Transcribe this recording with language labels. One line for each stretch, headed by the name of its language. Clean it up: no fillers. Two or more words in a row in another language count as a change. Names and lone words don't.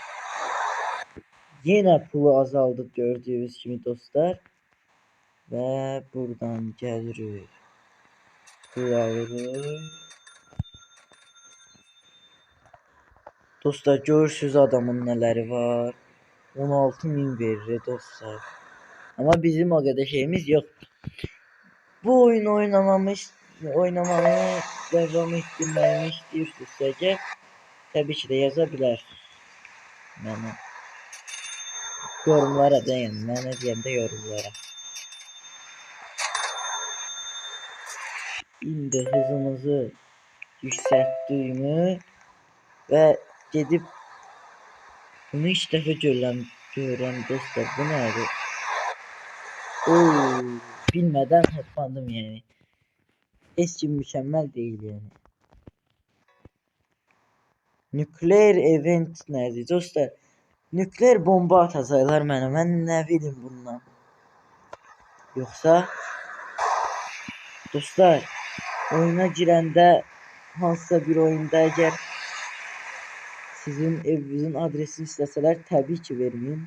Azerbaijani: Yenə pulu azaldı gördüyünüz kimi dostlar. Və buradan gəlirik. Pul alırıq. Dostlar görürsünüz adamın nələri var. 16.000 verir dostlar.
Turkish: Ama bizim o kadar şeyimiz yok. Bu oyunu oynamamı devam ettirmemi istiyorsunuz tabii ki de yazabilirsiniz. Yani yorumlara deyin. Ben ne diyeyim de yorumlara. Şimdi hızımızı yükselttiğimi ve
Azerbaijani: gedib bunu ilk dəfə görürəm dostlar. Bu nədir? Bilmədən hoppandım yani. Heç kim
Turkish: mükemmel değil yani.
Azerbaijani: Nükleer event nədir dostlar? Nükleer bomba atacaqlar mənə. Mən nə bilim bundan. Yoxsa dostlar oyuna girəndə hansısa bir oyunda eğer sizin evinizin adresini istəsələr təbii ki verməyin.